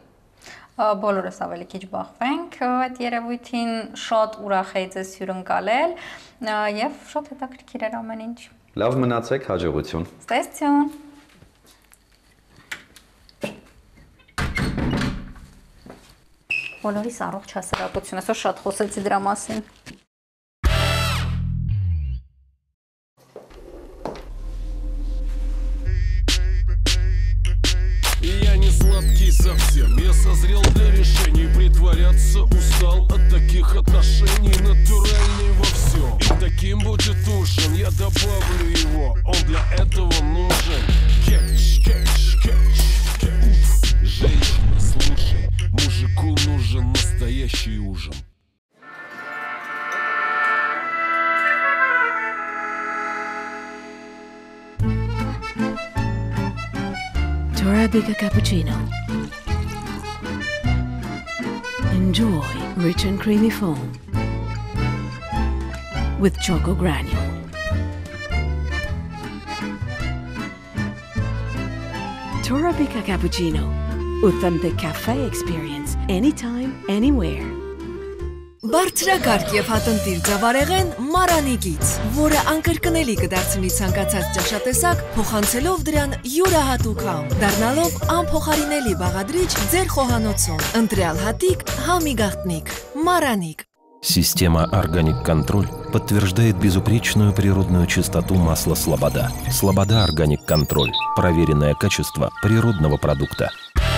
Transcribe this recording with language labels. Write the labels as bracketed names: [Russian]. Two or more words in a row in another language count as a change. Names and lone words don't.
[Armenian] Բոլորս ավելի քիչ բախվենք այդ երևույթին, շատ ուրախ էի ձեզ հյուրընկալել եւ շատ հետաքրքիր էր ամեն ինչ։ Լավ մնացեք, հաջողություն։ Ստեսություն։ Բոլորիս առողջ հասարակություն, այսօր շատ խոսեցի դրա մասին։ [Russian] Я не сладкий совсем, я созрел для решений. Притворяться устал от таких отношений. Натуральный во всем, и таким будет ужин. Я добавлю его, он для этого нужен. Кетч, кетч, кетч, кетч. Женщина, слушай, мужику нужен настоящий ужин. [English] Arabica cappuccino. Enjoy rich and creamy foam with choco granule. Arabica cappuccino. Authentic cafe experience anytime, anywhere. [Armenian] Բարձրակարգ եւ հատնտիր ձավարեղեն Մարանիկից, որը անկրկնելի կդարձնի ցանկացած ճաշատեսակ, փոխանցելով դրան յուրահատուկ համ, դառնալով անփոխարինելի բաղադրիչ ձեր խոհանոցում։ Ընտրյալ հատիկ, համի գաղտնիք, Մարանիկ։ [Russian] Система «Органик Контроль» подтверждает безупречную природную чистоту масла «Слобода». «Слобода Органик Контроль» – проверенное качество природного продукта.